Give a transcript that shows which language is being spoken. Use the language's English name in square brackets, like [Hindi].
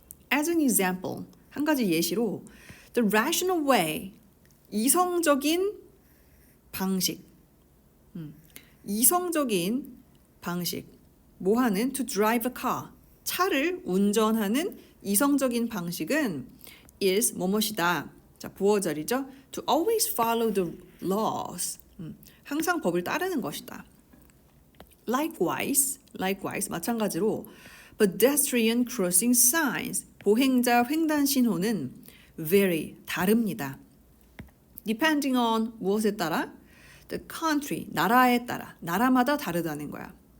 [English] As an example, [Korean] 한 가지 예시로 [English] the rational way, [Korean] 이성적인 방식, 이성적인 방식, 뭐하는 [English] to drive a car, [Korean] 차를 운전하는 이성적인 방식은 is 뭐뭐이다. 자, 부어절이죠. [English] To always follow the laws. [Korean] 항상 법을 따르는 것이다. [English] Likewise, [Korean] 마찬가지로 [English] pedestrian crossing signs, [Korean] 보행자 횡단 신호는 vary, 다릅니다. [English] Depending on [Korean] 무엇에 따라? [English] The country, [Korean] 나라에 따라, 나라마다 다르다는 거야.